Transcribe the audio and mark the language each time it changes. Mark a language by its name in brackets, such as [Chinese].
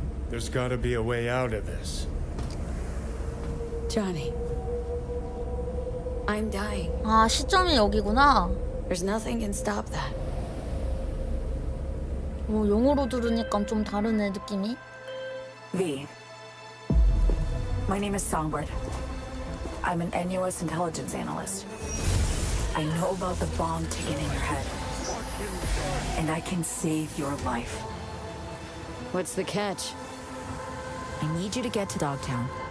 [English] There's gotta be a way out of this. Johnny, I'm dying. [Korean] 아 시점이 여기구나. [English] There's nothing can stop that. [Korean] 영어로 들으니까 좀 다르네 느낌이. [English] V. My name is Songbird. I'm an NUS intelligence analyst. I know about the bomb ticking in your head. And I can save your life. What's the catch? I need you to get to Dogtown.